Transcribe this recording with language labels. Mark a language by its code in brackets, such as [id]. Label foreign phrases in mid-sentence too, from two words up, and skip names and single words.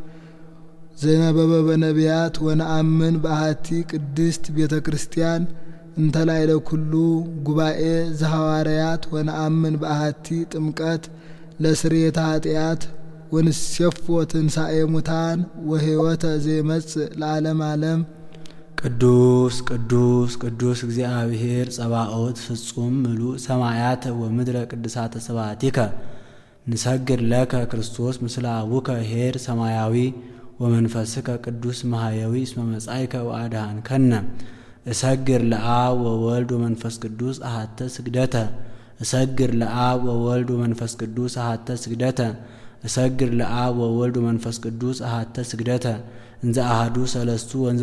[gez] ዘነበበ በነቢያት ወነአምን በአሐቲ ቅድስት ቤተ ክርስቲያን እንተላይለ ኩሉ ጉባኤ ዘሐዋርያት ወነአምን በአሐቲ ጥምቀት ለስርየተ ኃጢአት ወንሴፎ ትንሣኤ ሙታን ወሕይወተ ዘይመጽእ ለዓለም ዓለም ቅዱስ ቅዱስ ቅዱስ እግዚአብሔር ጸባኦት ፍጹም ምሉእ ሰማያተ ወምድረ ቅድሳተ ስብሐቲከ ንሰግድ ለከ ክርስቶስ ምስለ አቡከ ኄር ሰማያዊ ወመንፈስከ ቅዱስ ማህየዊ እስመ መጻእከ ወአድኃንከነ እሰግድ ለአብ ወወልድ ወመንፈስ ቅዱስ አሐተ ስግደተ እሰግድ ለአብ ወወልድ ወመንፈስ ቅዱስ አሐተ ስግደተ እሰግድ ለአብ ወወልድ ወመንፈስ ቅዱስ አሐተ ስግደተ እንዘ አሐዱ ሰለስቱ ወንዘ